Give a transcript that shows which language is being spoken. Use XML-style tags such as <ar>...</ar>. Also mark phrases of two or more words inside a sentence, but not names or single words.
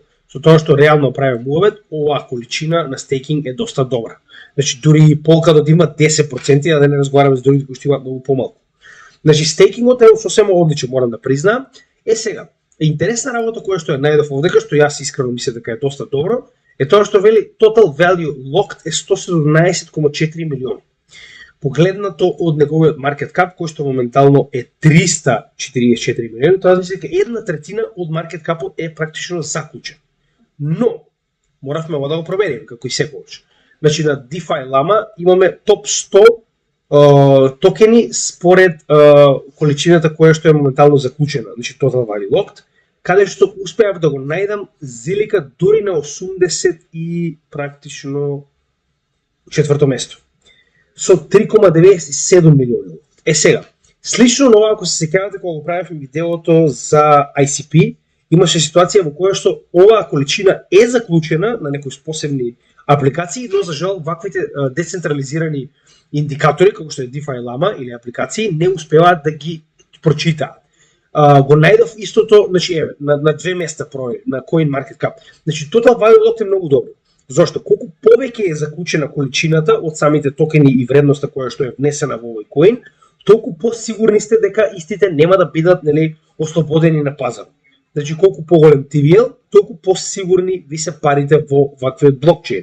<mk>Со тоа што реално прави мувет, оваа количина на стейкинг е доста добра. Значи дури полка да има 10%, а да не разговараме с другите кои што имаат многу помалку. Значи стейкингот е сосема одличен, морам да признаам. Сега, интересна работа која што ја најдов овдека, што јас искрено мислам дека е доста добро, е тоа што вели</mk> <en>total value locked</en> <mk>е 117,4 милиони. Погледнато од неговиот</mk> <en>market cap,</en> <mk>кој што моментално е 344 милиони, тоа значи дека 1/3 од</mk> <en>market cap</en> <mk>е практично заклучен. Но моравме ова да го провериме како и секогаш. Значи на DeFi Llama имаме топ 100 токени според количината која што е моментално заклучена, значи</mk> <en>total value locked,</en> <mk>каде што успеав да го најдам Zilliqa дури на 80 и практично четврто место со 3,97 милиони. Сега, слично на ова, ако се сеќавате кога го правевме видеото за ICP, имаше ситуација во која што оваа количина е заклучена на некои посебни апликации, но за жал ваквите децентрализирани индикатори, како што е DeFi Llama или апликации, не успеваат да ги прочитаат. Го најдов истото, значи на две места проверив, на CoinMarketCap. Значи</mk> <en>total value locked</en> <mk>е многу добро. Зошто? Колку повеќе е заклучена количината од самите токени и вредноста која што е внесена во овој коин, толку посигурни сте дека истите нема да бидат ослободени на пазар. Значи колку поголем TVL, толку посигурни ви се парите во ваквиот блокчейн.</mk>